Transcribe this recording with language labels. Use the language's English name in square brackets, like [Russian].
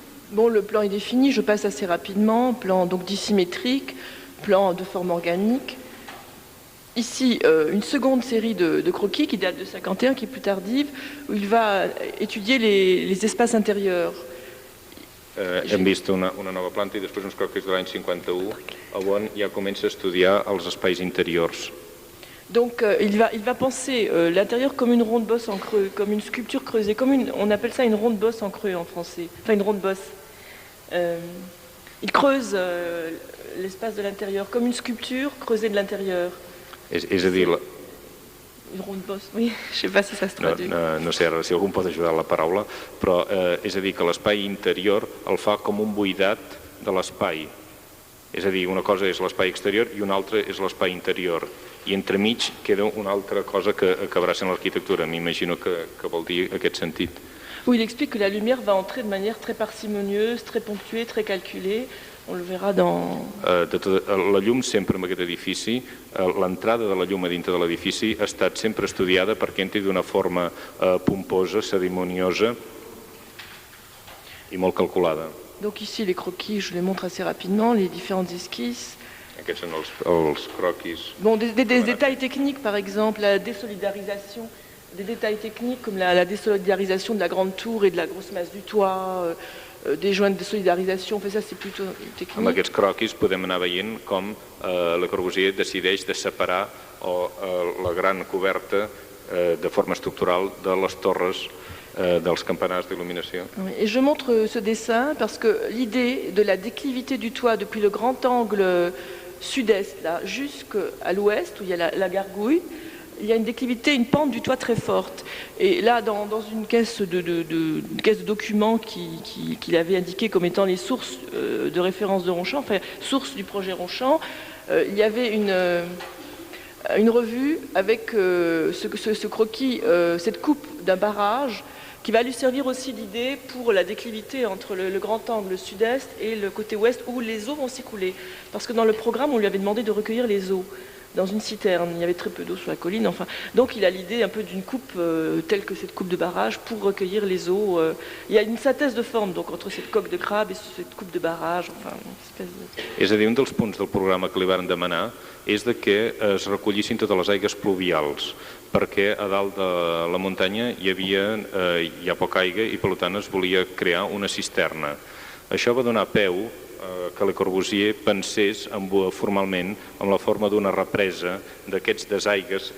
[French] Bon, le plan est défini, je passe assez rapidement, plan donc dissymétrique, plan de forme organique. Ici, une seconde série de croquis qui date de 51, qui est plus tardive, où il va étudier les espaces intérieurs. [Catalan] Hem vist una nova planta i després uns croquis de l'any 51 on ja comença a estudiar els espais interiors. [French] Donc il va penser l'intérieur comme une ronde bosse en creux, comme une sculpture creusée, on appelle ça une ronde bosse en creux en français, enfin une ronde bosse. Il creuse l'espace de l'intérieur comme une sculpture creusée de l'intérieur. [Catalan] És a dir, [French] Une ronde bosse, oui, je ne sais pas si ça se traduit. [Catalan] no sé si algú em pot ajudar a la paraula, però és a dir que l'espai interior el fa com un buidat de l'espai. És a dir, una cosa és l'espai exterior i una altra és l'espai interior. I entremig queda una altra cosa que acabarà sent l'arquitectura. M'imagino que vol dir aquest sentit. [French] Où il explique que la lumière va entrer de manière très parcimonieuse, très ponctuée, très calculée. On le verra dans... [Catalan] La llum sempre en aquest edifici, l'entrada de la llum a dintre de l'edifici ha estat sempre estudiada perquè entri d'una forma pomposa, cerimoniosa i molt calculada. [French] Donc ici les croquis, je les montre assez rapidement, les différentes esquisses. [Catalan] Aquests són els croquis. [French] Bon, des détails techniques, par exemple, la désolidarisation, des détails techniques comme la désolidarisation de la grande tour et de la grosse masse du toit, des joints de désolidarisation, enfin, ça c'est plutôt technique. [Catalan] Amb aquests croquis podem anar veient com Le Corbusier decideix de separar la gran coberta de forma estructural de les torres dels campanars d'il·luminació. [French] Et je montre ce dessin parce que l'idée de la déclivité du toit depuis le grand angle sud-est là jusqu'à l'ouest où il y a la gargouille, il y a une déclivité, une pente du toit très forte. Et là, dans une caisse de documents qu'il avait indiqué comme étant les sources de référence de Ronchamp, enfin sources du projet Ronchamp, il y avait une revue avec ce croquis, cette coupe d'un barrage qui va lui servir aussi d'idée pour la déclivité entre le grand angle sud-est et le côté ouest où les eaux vont s'écouler. Parce que dans le programme, on lui avait demandé de recueillir les eaux dans une citerne. Il y avait très peu d'eau sur la colline. Enfin, donc il a l'idée un peu d'une coupe telle que cette coupe de barrage pour recueillir les eaux. Il y a une synthèse de forme donc, entre cette coque de crabe et cette coupe de barrage. Enfin, une espèce de... [Catalan] És a dir, un dels punts del programa que li varen demanar és de que es recollissin totes les aigues pluvials, perquè a dalt de la muntanya hi ha poca aigua i per tant es volia crear una cisterna. Això va donar peu que Le Corbusier pensés formalment en la forma d'una represa d'aquests desaigues.